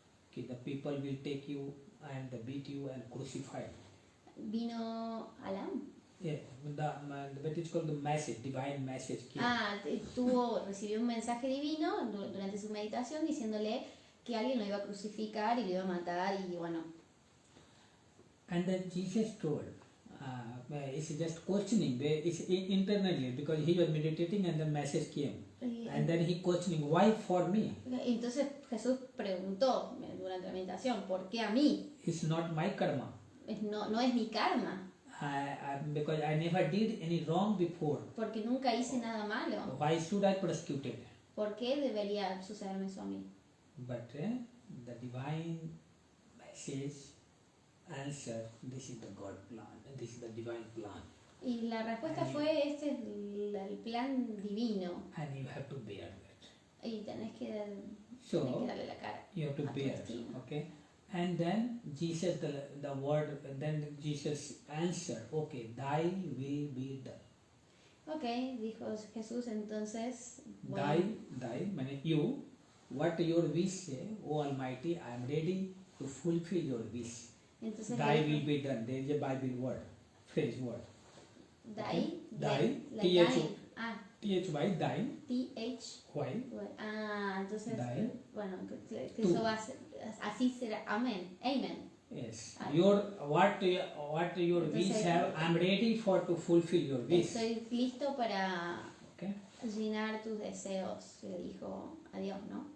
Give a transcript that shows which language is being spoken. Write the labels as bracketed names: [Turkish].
[English] Okay, the people will take you and beat you and crucify. [Spanish] Vino Alam. [English] Yeah, but it's called the message, divine message came. [Spanish] Recibió un mensaje divino durante su meditación diciéndole que alguien lo iba a crucificar y lo iba a matar y bueno. [English] And then Jesus told, it's just questioning, it's internally because he was meditating and the message came. And then he questioning, why for me? [Spanish] Entonces Jesús preguntó durante la meditación, ¿por qué a mí? [English] It's not my karma. [Spanish] No es mi karma. [English] Because I never did any wrong before. [Spanish] Porque nunca hice nada malo. [English] Why should I prosecute it? [Spanish] ¿Por qué debería sucederme eso a mí? [English] But the divine message answer, this is the God plan, this is the divine plan. [Spanish] Y la respuesta fue, este es el plan divino. [English] And you have to bear that. [Spanish] Y tenés que darle la cara. [English] You have to bear, okay? And then Jesus, the word, then Jesus answered, okay, thy will be done. [Spanish] Okay, dijo Jesús entonces. [English] Bueno, thy, you, what your wish say, O Almighty, I am ready to fulfill your wish. [Spanish] Entonces, [English] thy will be done. There is a Bible word, phrase word. Thy, T-H-Y, thine. T-H-Y. Entonces, thine. [Spanish] Bueno, que eso va a ser, así será. Amén. Amen. [English] Yes. What your wish have, I'm ready to fulfill your wish. [Spanish] Estoy listo para llenar tus deseos, le dijo a Dios, ¿no?